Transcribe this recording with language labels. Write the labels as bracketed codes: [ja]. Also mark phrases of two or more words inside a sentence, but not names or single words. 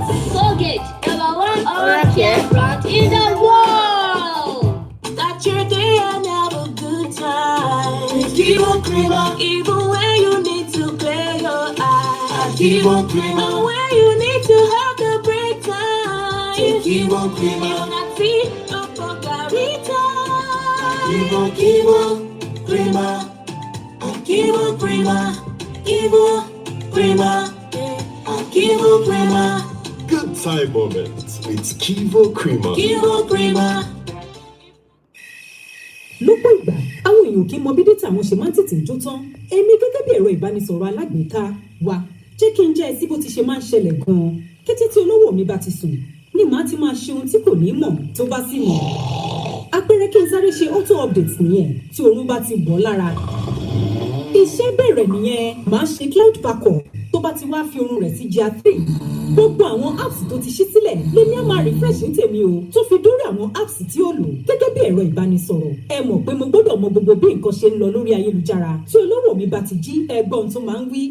[en] Colgate, number one oral care brand in the world. Start your day and have a good time. Kivo Creamer, even when you need to clear your eyes. Kivo Creamer, when you need to have the break time. Kivo Creamer, you're not free, no Pogarita. Kivo Creamer, Kivo Creamer, Kivo Creamer, Kivo Creamer. Good time moments with Kivo Creamer. Kivo Creamer. [yo] lọ́pọ̀ ìgbà àwọn èèyàn kì í mọ bí dátà wọn ṣe máa ń tètè jó tán èmi gẹ́gẹ́ bí ẹ̀rọ ìbánisọ̀rọ̀ alágbèéká wa jẹ́ kí n jẹ́ ẹ sí bó ti ṣe máa ń ṣẹlẹ̀ gan-an kété tí olówó mi bá ti sùn ni màá ti máa ṣe ohun tí kò ní mọ̀ tó bá sì mọ̀ àpẹẹrẹ kí n sáré ṣe [en] auto update [yo] nìyẹn tí oorun bá ti wọ̀ lára iṣẹ́ bẹ̀rẹ̀ nìyẹn màá ṣe [en] cloud backup [yo] tó bá ti wá fi oorun rẹ̀ sí GIA 3 gbogbo àwọn apps tó ti ṣí sílẹ̀ lèmi á máa refresh ní tèmi o tó fi dórí àwọn apps tí ó lò gẹ́gẹ́ bí ẹ̀rọ ìbánisọ̀rọ̀ ẹ mọ̀ pé mo gbọ́dọ̀ mọ gbogbo bí nǹkan ṣe ń lọ lórí ayélujára tí olówó mi bá ti jí ẹgbọ́n tó máa ń wí.